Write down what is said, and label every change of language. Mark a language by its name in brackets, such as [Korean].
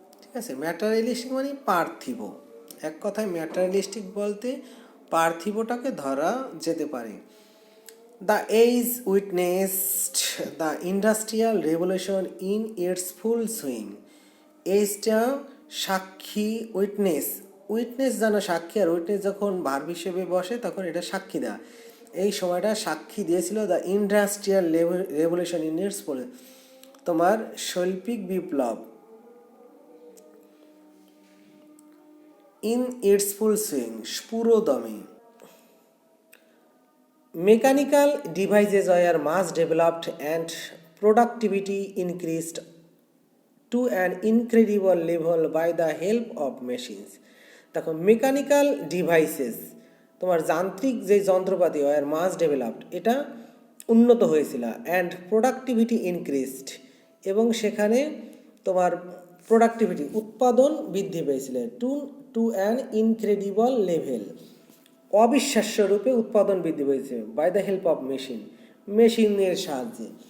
[Bangla] ঠিক আছে, ম্যাটারিয়ালিস্টিক মানে পার্থিব। এক কথায় ম্যাটারিয়ালিস্টিক বলতে পার্থিবটাকে ধরা যেতে পারে। [English] The age witnessed the Industrial Revolution in its full swing. [Bangla] এইজটা সাক্ষী, উইটনেস জানো সাক্ষী, আর উইটনেস যখন ভার্ব হিসেবে বসে তখন এটা সাক্ষী দেওয়া। এই সময়টা সাক্ষী দিয়েছিল [English] the industrial revolution in its full, [Bangla] তোমার শৈল্পিক বিপ্লব, [English] in its full swing, [Bangla] পুরোদমে। [English] Mechanical devices were much developed and productivity increased to an incredible level by the help of machines. [Bangla] দেখো, [English] mechanical devices, [Bangla] তোমার যান্ত্রিক যে যন্ত্রপাতি [English] were mass developed, [Bangla] এটা উন্নত হয়েছিল, [English] and productivity increased, [Bangla] এবং সেখানে তোমার প্রোডাক্টিভিটি উৎপাদন বৃদ্ধি পেয়েছিল, [English] to an incredible level, [Bangla] অবিশ্বাস্য রূপে উৎপাদন বৃদ্ধি পেয়েছে, [English] by the help of [Bangla] মেশিনের সাহায্যে।